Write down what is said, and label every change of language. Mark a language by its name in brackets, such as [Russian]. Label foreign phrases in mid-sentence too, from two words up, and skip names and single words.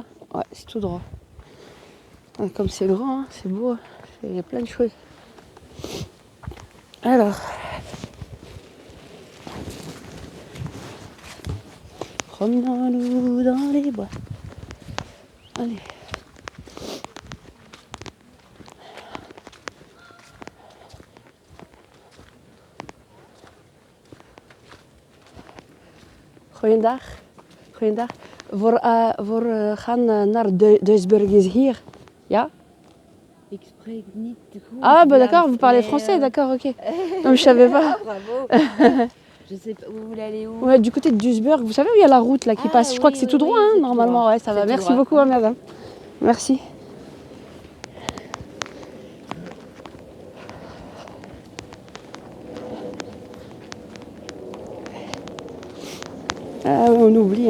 [French] Ouais, c'est tout droit. Comme c'est grand, hein, c'est beau. Il y a plein de choses. Alors. Promenons-nous dans les bois. Allez. [Dutch] Goeiedag. We gaan naar Duisburg is hier. Ja? Ik spreek niet goed. [French] Ah, bah d'accord, vous parlez français, d'accord, ok. Non, mais je savais pas. Ah, bravo. Je sais pas, vous voulez aller où? Ouais, du côté de Duisburg, vous savez où il y a la route là qui passe? Je crois que c'est tout droit, hein, normalement. Droit. Ouais, ça va. Merci beaucoup, hein, madame. Merci. Ah, on oublie, hein.